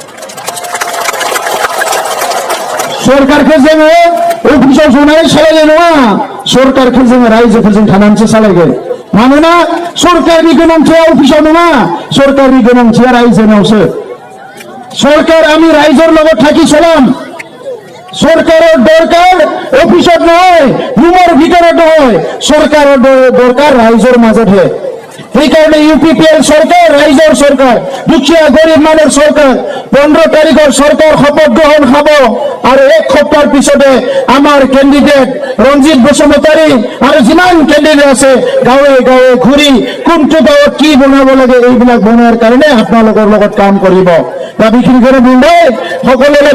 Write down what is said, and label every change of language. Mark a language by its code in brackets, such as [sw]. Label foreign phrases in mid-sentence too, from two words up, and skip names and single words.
[brx] सरकारखौ जोङो अफिसाव जनानै सालायनाय नङा सरकारखौ जोङो रायजोफोरजों थानानैसो सालायगोन मानोना सरकारनि गोनांथिया अफिसाव नङा सरकारनि गोनांथिया रायजोनावसो सरकार [as] আমি রাইজর লগত থাকি চলাম সরকারের দরকার অফিসত নহয় রুমের ভিতৰত নহয় সরকারের দরকার রাইজর মাজত হে সেইকাৰণে UPPL চৰকাৰ ৰাইজৰ চৰকাৰ দুখীয়া গৰীব মানুহৰ চৰকাৰ 15 তাৰিখৰ চৰকাৰ শপত গ্ৰহণ খাব আৰু এক সপ্তাহৰ পিছতে আমাৰ কেণ্ডিডেট ৰঞ্জিত বসুমতাৰী আৰু যিমান কেণ্ডিডেট আছে গাঁৱে গাঁৱে ঘূৰি কোনটো গাঁৱত কি বনাব লাগে এইবিলাক বনোৱাৰ কাৰণে আপোনালোকৰ লগত কাম কৰিব দাবীখিনি কৰি বুন্দাই সকলোকে